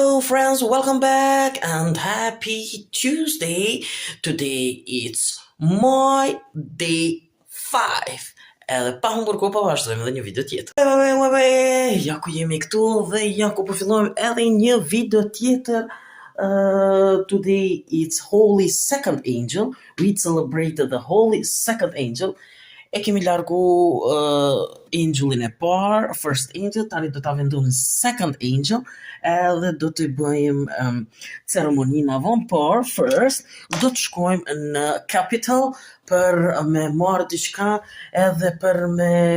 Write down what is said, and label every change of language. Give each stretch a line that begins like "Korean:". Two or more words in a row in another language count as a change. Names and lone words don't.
English: friends, welcome back and happy Tuesday. Today it's my day 5.
Albanian: Edhe pa humbur kohë po vazhdojmë edhe një video tjetër. Ja ku jemi këtu dhe ja ku po fillojmë edhe një video tjetër.
English: Today it's Holy Second Angel. We celebrated the Holy Second Angel.
Albanian: E kemi largu angelin e parë,
English: first angel,
Albanian: tani do ta vendosim
English: second angel,
Albanian: edhe do të bëjmë ceremoninë avon, por first do të shkojmë në capital për me marrë diçka edhe për me